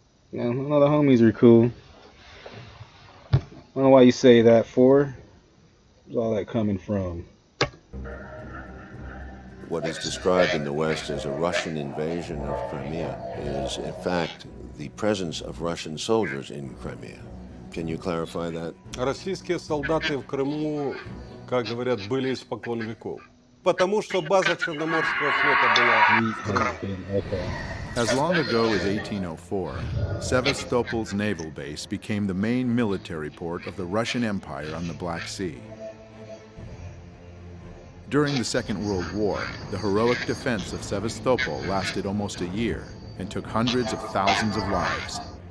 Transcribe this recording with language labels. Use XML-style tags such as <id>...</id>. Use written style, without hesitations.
<en>Yeah, no, the homies are cool. I don't know why you say that for. Where's all that coming from? What is described in the West as a Russian invasion of Crimea is, in fact, the presence of Russian soldiers in Crimea. Can you clarify that?</en> <ru>Российские солдаты в Крыму, как говорят, были испокон веков. Потому что база Черноморского флота была в Крыму.</ru> <en>As long ago as 1804, Sevastopol's naval base became the main military port of the Russian Empire on the Black Sea. During the Second World War, the heroic defense of Sevastopol lasted almost a year and took hundreds of thousands of lives.</en>